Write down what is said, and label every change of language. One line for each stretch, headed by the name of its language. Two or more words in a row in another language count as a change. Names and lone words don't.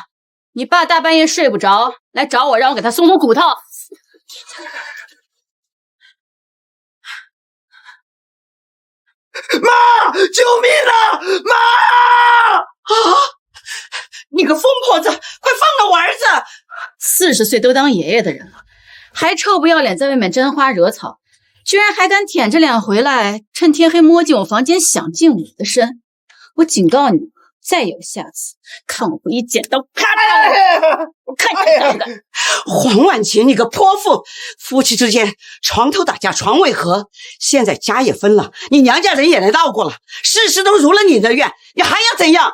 Chinese: 你爸大半夜睡不着，來找我讓我給他鬆骨頭。媽，救命啊！媽！啊！你個瘋婆子，快放了我兒子！40歲都當爺爺的人了，還臭不要臉在外面沾花惹草，居然還敢舔着臉回來，趁天黑摸進我房間想進我的身。我警告你，再有下次，看我不一剪刀咔嚓！我看你幹的！黃婉晴，你個潑婦，夫妻之間床頭打架床尾和，現在家也分了，你娘家人也來鬧過了，事事都如了你的願，你還要怎樣？